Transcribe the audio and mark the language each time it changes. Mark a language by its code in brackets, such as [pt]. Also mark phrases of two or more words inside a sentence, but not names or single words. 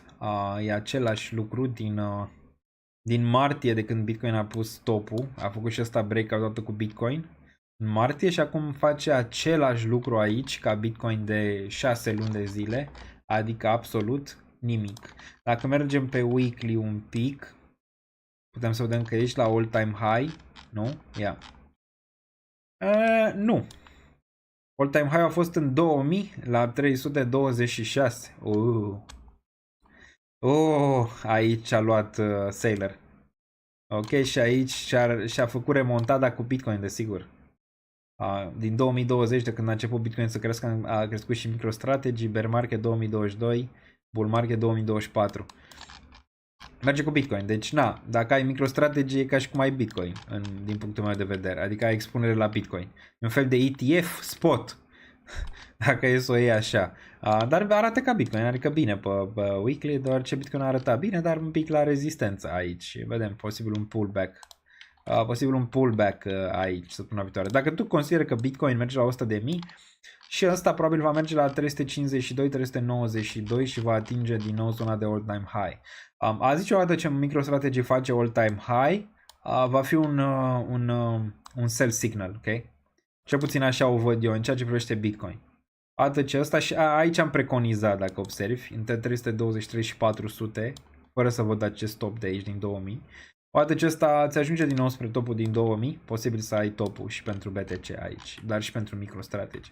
[ro] E același lucru din martie, de când Bitcoin a pus topul. A făcut și ăsta breakout odată cu Bitcoin în martie și acum face același lucru aici ca Bitcoin de 6 luni de zile. Adică absolut nimic. Dacă mergem pe weekly un pic, putem să vedem că ești la [en] all-time high, [ro] nu? Ia. Nu. [en] All-time high [ro] a fost în 2000 la 326. Aici a luat Sailor. Ok, și aici și-a făcut remontada cu Bitcoin, desigur. Din 2020, de când a început Bitcoin să crească, a crescut și MicroStrategy, [en] bear market [ro] 2022, [en] bull market [ro] 2024. Merge cu Bitcoin. Deci, na, dacă ai MicroStrategy e ca și cum ai Bitcoin, din punctul meu de vedere. Adică ai expunere la Bitcoin. E un fel de ETF spot, dacă e să o iei așa. Dar arată ca Bitcoin, adică bine pe weekly, deoarece Bitcoin arăta bine, dar un pic la rezistență aici. Vedem, posibil un pullback. Aici săptămâna viitoare. Dacă tu consideri că Bitcoin merge la 100.000 și ăsta probabil va merge la 352, 392 și va atinge din nou zona de [en] all-time high. [ro] A zice o dată ce MicroStrategy face [en] all-time high, [ro] va fi un [en] sell signal, [ro] ok? Cel puțin așa o văd eu în ceea ce privește Bitcoin. Odată ce ăsta și aici am preconizat, dacă observi, între 323 și 400, fără să văd acest top de aici din 2000. Odată ce ăsta îți ajunge din nou spre topul din 2000, posibil să ai topul și pentru BTC aici, dar și pentru MicroStrategy.